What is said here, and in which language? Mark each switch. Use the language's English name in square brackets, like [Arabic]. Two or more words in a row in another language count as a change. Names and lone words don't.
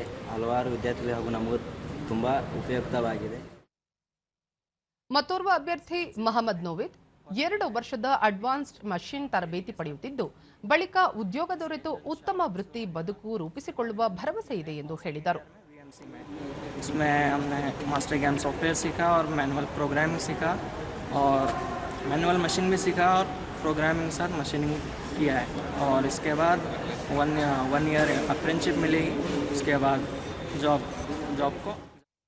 [Kannada] ಹಲವಾರು ವಿದ್ಯಾರ್ಥಿಗಳು ಹಾಗೂ ನಮಗೂ ತುಂಬ ಉಪಯುಕ್ತವಾಗಿದೆ. ಮತ್ತೋರ್ವ ಅಭ್ಯರ್ಥಿ ಮಹಮ್ಮದ್ ನೋವಿದ್ 2 ವರ್ಷದ [English] advanced machine [Kannada] ತರಬೇತಿ ಪಡೆಯುತ್ತಿದ್ದು, ಬಳಿಕ ಉದ್ಯೋಗ ದೊರೆತು ಉತ್ತಮ ವೃತ್ತಿ ಬದುಕು ರೂಪಿಸಿಕೊಳ್ಳುವ ಭರವಸೆ ಇದೆ ಎಂದು ಹೇಳಿದರು. [Hindi] इसमें हमने मास्टर ज्ञान सॉफ्टवेयर सीखा और [English] manual programming [Hindi] सीखा और [English] manual machine [Hindi] भी सीखा और प्रोग्रामिंग के साथ मशीनिंग किया है. और इसके बाद [English] one year apprenticeship [Hindi] मिली. उसके बाद जॉब को